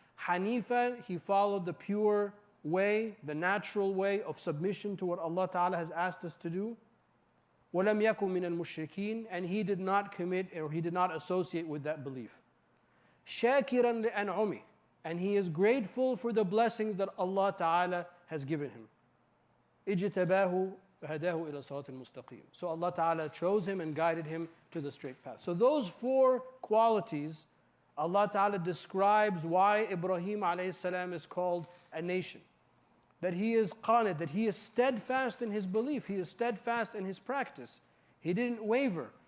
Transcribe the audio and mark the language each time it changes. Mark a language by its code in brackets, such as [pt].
[en] Hanifa, he followed the pure way, the natural way of submission to what Allah Ta'ala has asked us to do. [ar] وَلَمْ يَكُنْ مِنَ الْمُشْرِكِينَ, [en] and he did not commit or he did not associate with that belief. [ar] شَاكِرًا لِأَنْعُمِهِ, [en] and he is grateful for the blessings that Allah Ta'ala has given him. [ar] اجتباه وهداه إلى صراط المستقيم. [en] So Allah Ta'ala chose him and guided him to the straight path. So those 4 qualities, Allah Ta'ala describes why Ibrahim alayhi salam is called a nation. That he is qanit, that he is steadfast in his belief, he is steadfast in his practice. He didn't waver.